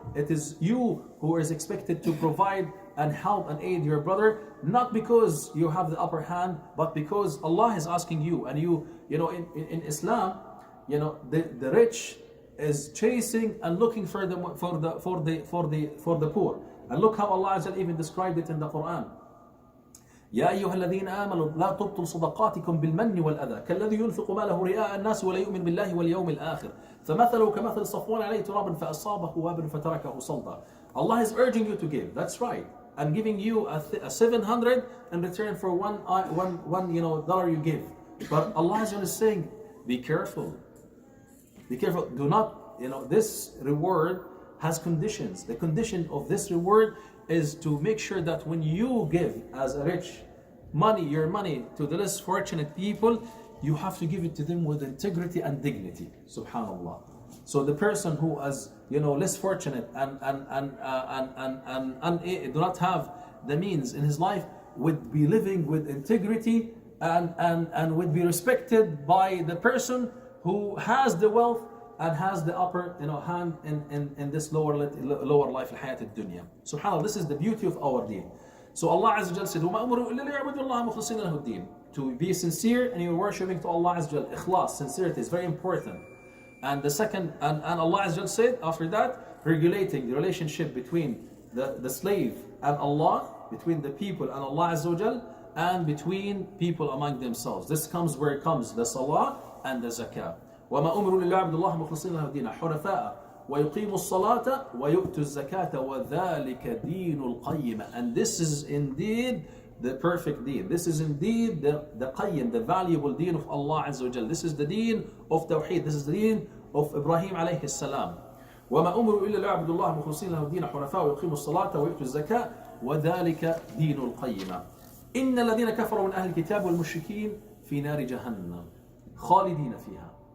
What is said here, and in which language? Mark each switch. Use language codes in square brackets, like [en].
[en] It is you who is expected to provide and help and aid your brother, not because you have the upper hand, but because Allah is asking you. And in Islam, the rich is chasing and looking for the poor. And look how Allah even described it in the Quran. [ar] يا أيها الذين آمنوا لا تبطلوا صدقاتكم بالمن والأذى كالذي ينفق ماله رئاء الناس ولا يؤمن بالله واليوم الآخر فمثله كمثل صفوان عليه تراب فأصابه وابل فتركه صلدا. [en] Allah is urging you to give. That's right. And giving you a 700 in return for one dollar you give. But Allah is saying, be careful. Be careful. Do not, this reward has conditions. The condition of this reward is to make sure that when you give as a rich your money to the less fortunate people, you have to give it to them with integrity and dignity. Subhanallah. So the person who is less fortunate and do not have the means in his life would be living with integrity and would be respected by the person who has the wealth and has the upper hand in this lower life, al-hayat al-dunya. SubhanAllah, this is the beauty of our deen. So Allah Azza wa Jal said, [ar] وَمَا أَمْرُوا إِلَّا لِيَعْبُدُوا اللَّهَ مُخْلِصِينَ لَهُ الدِّينَ. [en] To be sincere and you're worshipping to Allah Azza wa Jal. Ikhlas, sincerity is very important. And the second, and Allah Azza wa Jal said after that, regulating the relationship between the slave and Allah, between the people and Allah Azza wa Jal, and between people among themselves. This comes where it comes, the salah and the zakah. [ar] وَمَا أُمِرُوا إِلَّا لِيَعْبُدُوا اللَّهَ مُخْلِصِينَ لَهُ الدِّينَ حُنَفَاءَ وَيُقِيمُوا الصَّلَاةَ وَيُؤْتُوا الزَّكَاةَ وَذَلِكَ دِينُ الْقَيِّمَةِ. [en] And this is indeed the perfect deen. This is indeed the qayyim, the valuable deen of Allah Azza wa Jal. This is the deen of Tawheed. This is the deen of Ibrahim alayhi salam. [ar] وَمَا أُمِرُوا إِلَّا لِيَعْبُدُوا اللَّهَ مُخْلِصِينَ لَهُ الدِّينَ حُنَفَاءَ وَيُقِيمُوا الصَّلَاةَ وَيُؤْتُوا الزَّكَاةَ وَذَلِكَ دِينُ الْقَيِّمَةِ إِنَّ الَّذِينَ كَفَرُوا مِنْ أَهْلِ الْكِتَابِ وَالْمُشْرِكِينَ فِي نَارِ جَهَنَّمَ خَالِدِينَ فِيهَا.